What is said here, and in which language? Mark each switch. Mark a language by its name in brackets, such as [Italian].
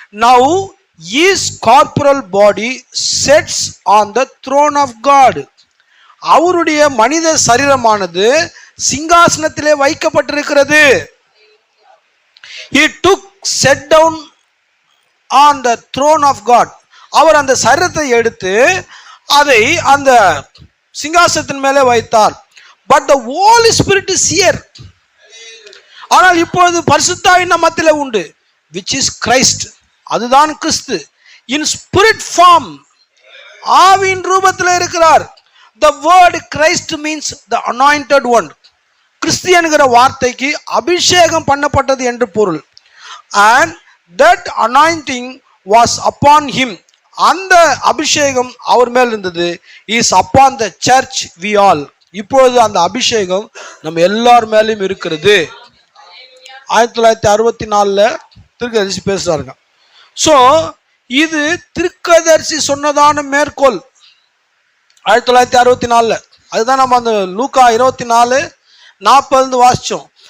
[English] Now his corporal body sits on the throne of God. [Tamil] அவருடைய மனித சரீரமானது சிங்காசனத்திலே வைக்கப்பட்டிருக்கிறது. [English] He took set down on the throne of God. [Tamil] அவர் அந்த சரீரத்தை எடுத்து அதை அந்த சிங்காசனத்தின் மேலே வைத்தார். [English] But the Holy Spirit is here. [Tamil] ஆனால் இப்பொழுது பரிசுத்த ஆவி நம் மத்தியில் உண்டு, [English] which is Christ. [Tamil] அதுதான் கிறிஸ்து. [English] In spirit form, [Tamil] ஆவியின் ரூபத்தில் இருக்கிறார். [English] The word Christ means the anointed one. [Tamil] கிறிஸ்து என்கிற வார்த்தைக்கு அபிஷேகம் பண்ணப்பட்டது என்று பொருள். [English] And that anointing was upon him. [Tamil] அந்த அபிஷேகம் அவர் மேல் இருந்தது. [English] is upon the church we all. [Tamil] இப்பொழுது அந்த அபிஷேகம் நம்ம எல்லார் மேலேயும் இருக்கிறது. 1964 திருக்கதரிசி பேசுறாருங்க. ஸோ இது திருக்கதரிசி சொன்னதான மேற்கோள் 1964. அதுதான் நம்ம அந்த லூக்கா 24:40 வாசிச்சோம்.